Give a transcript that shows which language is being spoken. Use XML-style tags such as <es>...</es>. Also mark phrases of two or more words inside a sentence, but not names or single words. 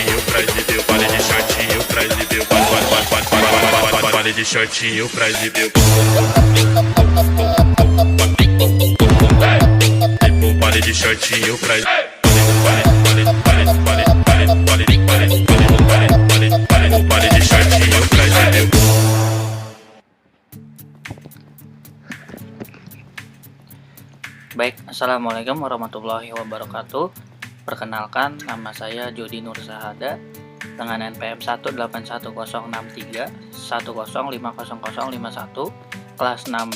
<pt>pra exibir o baile de shortinho, pra exibir o baile de shortinho, pra exibir o baile de shortinho, pra baile de shortinho, pra exibir.</pt> <ar>Baik, السلام عليكم ورحمة الله وبركاته.</ar> <id>Perkenalkan, nama saya Jody Nur Zahada dengan NPM 1811063 1050051 kelas 6B.</id>